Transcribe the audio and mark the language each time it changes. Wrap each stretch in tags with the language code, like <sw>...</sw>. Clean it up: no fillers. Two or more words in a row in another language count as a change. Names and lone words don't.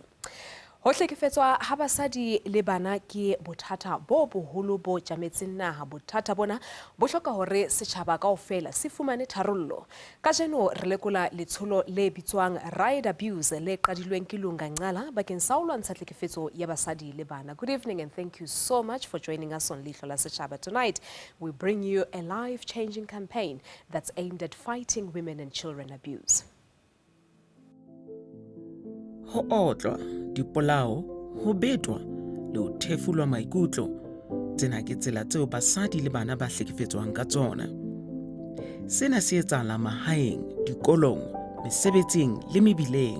<st>Ho hlekefetswa ha basadi le bana ke bothata bo boholo bo tjametseng naha. Bothata bona bo hloka hore setjhaba kaofela se fumane tharollo. Kajeno re lekola letsholo le bitswang Right Abuse le qadilweng ke Lunga Ncala bakeng sa ho lwantsha tlhekefetso ya basadi le bana.</st> <en>Good evening and thank you so much for joining us on Leihlo la Sechaba. Tonight we bring you a life-changing campaign that's aimed at fighting women and children abuse.</en> <st>Ho otlwa, dipolao, ho betwa, le ho thefulwa maikutlo, tsena ke tsela tseo basadi le bana ba hlekefetswang ka tsona. Sena se etsahala mahaeng, dikolong, mesebetsing le mebileng.</st>